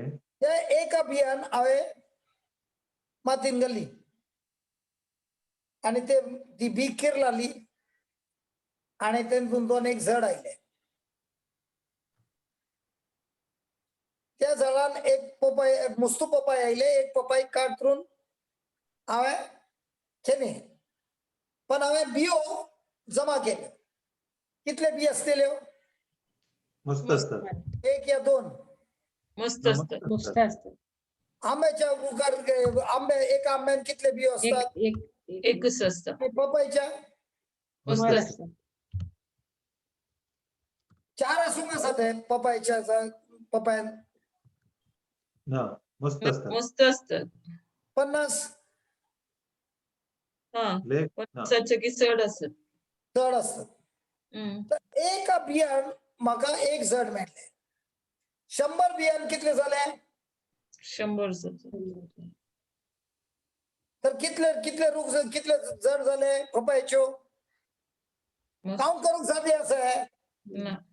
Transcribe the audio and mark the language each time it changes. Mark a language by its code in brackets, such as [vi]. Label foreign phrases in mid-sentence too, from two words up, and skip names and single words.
[kok] एक बियान हांवें मातीन घाली आणि ती बी किर लाली आणि तेतून 2 झाड आयले. त्या झाडान एक पपाय मुस्तू पपाय आयले, एक पपाय कातरून हांवें केले. पण हांवें बियो जमा केले. कितले बी असलेल्यो? मस्त असतात. 1 या 2. मस्त हा, असतं. [mr] मस्त असतं. [kok] आंब्याच्या उगार एका आंब्यान कितले बियो असतात? [mr] एकच असतं. [kok] आणि पपईच्या मस्त वर असतात. [mr] असतं. [kok] 4 असून असतात हे पपईच्या पपयान. हा, मस्त असतात. [mr] मस्त असतं. [kok] 50 हा, लय पण हा. की चढ असत. झाड असतात. तर एका बियाण म्हाका 1 झाड मेळ्ळें. 100 बियाण कितले झाले? 100. तर कितले कितले रूख कितले झाड झाले पपयाच्यो? काउंट करूंक सादे आसा. ना.